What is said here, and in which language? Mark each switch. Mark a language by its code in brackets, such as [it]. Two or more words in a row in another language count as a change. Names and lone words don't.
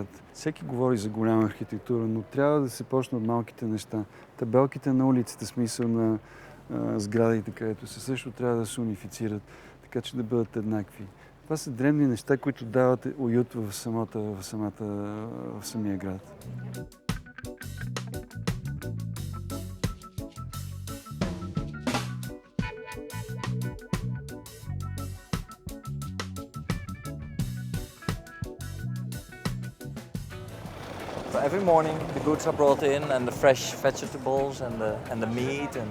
[bg] Всеки говори за голяма архитектура, но трябва да се почне от малките неща. Табелките на улицата, смисъл на сградите, където се също трябва да се унифицират, така че да бъдат еднакви. Това са древни неща, които дават уют в самия град. [en] So every morning the goods are brought in and the fresh vegetables and the meat and